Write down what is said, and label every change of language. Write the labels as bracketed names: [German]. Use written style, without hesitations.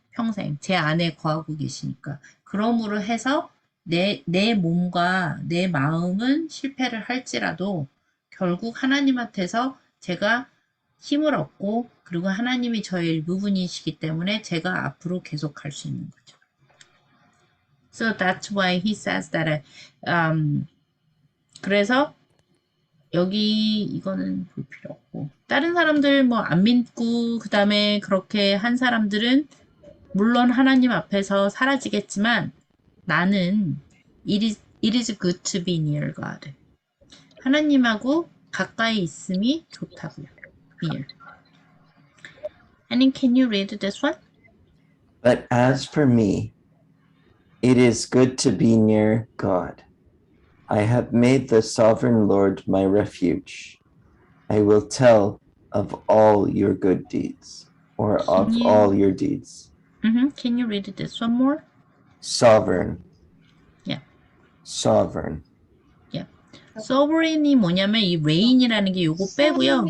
[Korean] 평생 제 안에 거하고 계시니까. 그러므로 해서 내 몸과 내 마음은 실패를 할지라도 결국 하나님한테서 제가 힘을 얻고 그리고 하나님이 저의 일부분이시기 때문에 제가 앞으로 계속 갈 수 있는 거죠. [English] So that's why he says that. [Korean] 그래서 여기 이거는 볼 필요 없고 다른 사람들 뭐 안 믿고 그 다음에 그렇게 한 사람들은 물론 하나님 앞에서 사라지겠지만 나는 it is good to be near God. 하나님하고 가까이 있음이 좋다고요. [English] Near. And can you read this one? But as for me, it is good to be near God. I have made the sovereign Lord my refuge. I will tell of all your good deeds, or of all your deeds. Can you read this one more? Sovereign. Yeah. Sovereign. Yeah. [Korean] Sovereign이 뭐냐면 이 reign이라는 게 요거 빼고요.